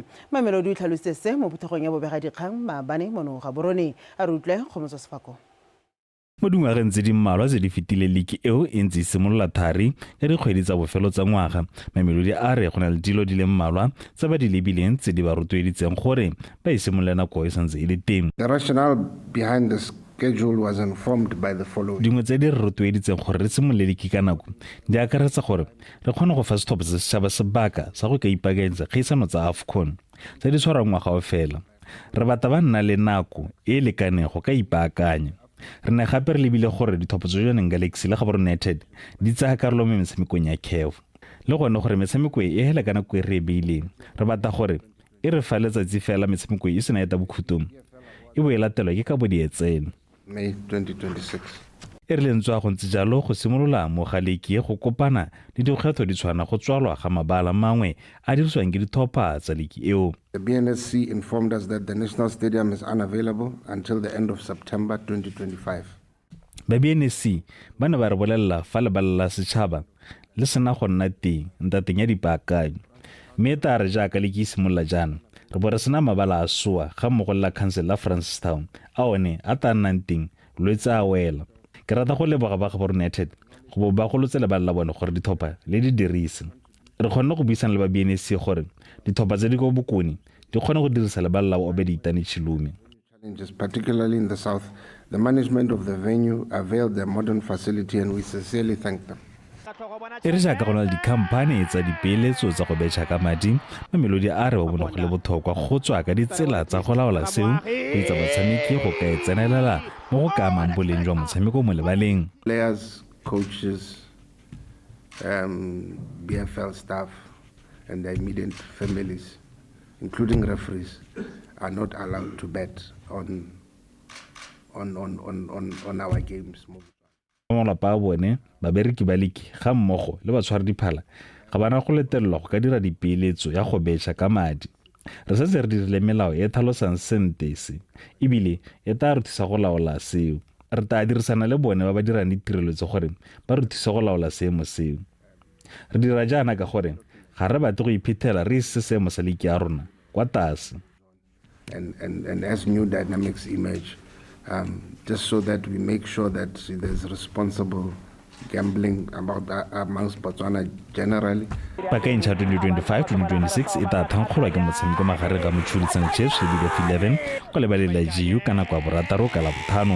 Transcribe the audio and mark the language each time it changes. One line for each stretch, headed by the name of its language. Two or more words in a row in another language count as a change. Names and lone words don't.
Tswana: Mamelodi o tlhalositse se mo phuthegong ya bobegadikgang maabane mono ga borone a re utlwe Kgomotso Sefako. Mo dingwageng tse di mmalwa tse di fetile league eo e ntse simolola thari ya dikgwedi tsa bofelo tsa ngwaga. Mamelodi a re go na le dilo di le mmalwa tse ba di lebileng tse di ba rotloeditseng gore ba isimolole nako e santse e le teng.
English: The rationale behind the schedule was informed by the following.
Tswana: Dingwe tse di re rotloeditseng gore re simolole league ka nako di akaretsa gore re kgone go fa sethopo se setšhaba sebaka sa go ka ipaakanyetsa kgaisano tsa AFCON tse di tshwarang ngwaga o fela. Re batla ba nna le nako e lekaneng go ka ipaakanya. Re ne gape re lebile gore dithopo tsa Johannesburg Galaxy le Gaborone United di tsaya karolo mo metshamekong ya CAF le gone gore metshameko e hela ka nako e re beileng. Re batla gore e re fa letsatsi fela metshameko e sena eta bokhutong e bo e latelwa ke ka bo dietseno May 2026. e re lentswa go ntse jalo go simolola mo ga league go kopana le dikgetho di tshwana go tswalwa ga mabala mangwe a dirisiwang ke dithopa tsa league eo.
English: The BNSC informed us that the National Stadium is unavailable until the end of September 2025.
Tswana: Ba BNSC ba ne ba re bolella fa le balla setšhaba le sena go nna teng ntateng ya dipaakanyo mme ta re jaaka le ke simolola jaana re bo re sena mabala a soa ga mmogo la council la Francistown a one a ta nnang teng lwetse a wela. Ke rata go leboga ba Gaborone United go bo ba go lotse le ba la bone gore dithopa le di dirise. Re kgonne go buisana le ba BNSC gore dithopa tse di go bokoni di kgone go dirisa le ba LABOBEDI Chilume.
English: Challenges, particularly in the south, the management of the venue availed their modern facility and we sincerely thank them.
Tswana: E re jaaka go na le dikhamphane tsa dipeeletso tsa go betšha ka madi, Mamelodi a re ba bone go le botlhokwa go tswa ka ditsela tsa go laola seo go itsa batshameki go ka e tsenelela mo go ka amang boleng jwa motshameko mo lebaleng.
English: Players, coaches, BFL staff and their immediate families, including referees, are not allowed to bet on our games.
Tswana: Malapa a bone babereki ba league ga mmogo le batshwara diphala ga bana go letelelwa go ka dira dipeeletso ya go betšha ka madi. Re setse re dirile melao e tlhalosang sente se ebile e tla re thusa go laola seo. Re tla dirisana le bone ba ba dirang ditirelo tse gore ba re thusa go laola seemo seo. Re dira jaana ka gore ga re batle go iphethela re ise seemo sa league ya rona kwa tlase.
English: And as new dynamics emerge, just so that we make sure that there's responsible gambling amongst Botswana generally.
Tswana: Paka incha 2025-2026 e tla thankgolwa ke motshameko magareng ga Motšhedi Chiefs le Big 11 go lebalela GU ka nako ya borataro ka la bothano.